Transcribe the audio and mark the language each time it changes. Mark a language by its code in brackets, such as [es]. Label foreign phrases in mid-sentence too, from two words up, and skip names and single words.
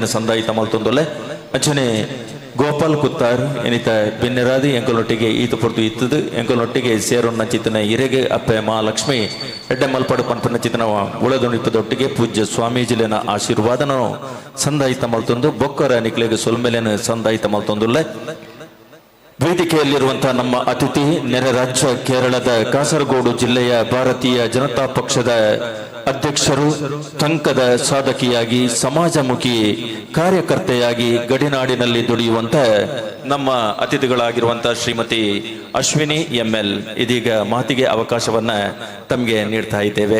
[tcy] ಸಂದಾಯಿತ ಮಲ್ತೊಂದುಲ್ಲ ಅಂಚನೆ ಗೋಪಾಲ್ ಕುತ್ತಾರ್ ಎನಿತ ಬೆನ್ನೆರಾದಿ ಎಂಕಲೊಟ್ಟಿಗೆ ಈತ ಪೊರ್ತು ಇತ್ತದು ಎಂಕಲೊಟ್ಟಿಗೆ ಸೇರೊನ್ನ ಚಿತ್ತನ ಇರೆಗೆ ಅಪ್ಪೆ ಮಹಾಲಕ್ಷ್ಮಿ ಎಡ್ಡೆ ಮಲ್ಪಡು ಪಂಪನ ಚಿತ್ತನ ಉಳದೊಣಿಪದೊಟ್ಟಿಗೆ ಪೂಜ್ಯ ಸ್ವಾಮೀಜಿಲಿನ ಆಶೀರ್ವಾದನ ಸಂದಾಯಿತ ಮಲ್ತೊಂದು ಬೊಕ್ಕರ ನಿಕ್ಲೆಗೆ ಸೊಲ್ಮೆಲೆನ ಸಂದಾಯಿತ ಮಲ್ತೊಂದುಲ್ಲ [kn] ವೇದಿಕೆಯಲ್ಲಿರುವಂತಹ ನಮ್ಮ ಅತಿಥಿ ನೆರೆ ರಾಜ್ಯ ಕೇರಳದ ಕಾಸರಗೋಡು ಜಿಲ್ಲೆಯ ಭಾರತೀಯ ಜನತಾ ಪಕ್ಷದ ಅಧ್ಯಕ್ಷರು, ಟಂಕದ ಸಾಧಕಿಯಾಗಿ ಸಮಾಜಮುಖಿ ಕಾರ್ಯಕರ್ತೆಯಾಗಿ ಗಡಿನಾಡಿನಲ್ಲಿ ದುಡಿಯುವಂತ ನಮ್ಮ ಅತಿಥಿಗಳಾಗಿರುವಂತಹ ಶ್ರೀಮತಿ ಅಶ್ವಿನಿ ಎಂಎಲ್ ಇದೀಗ ಮಾತಿಗೆ ಅವಕಾಶವನ್ನ ತಮಗೆ ನೀಡ್ತಾ ಇದ್ದೇವೆ.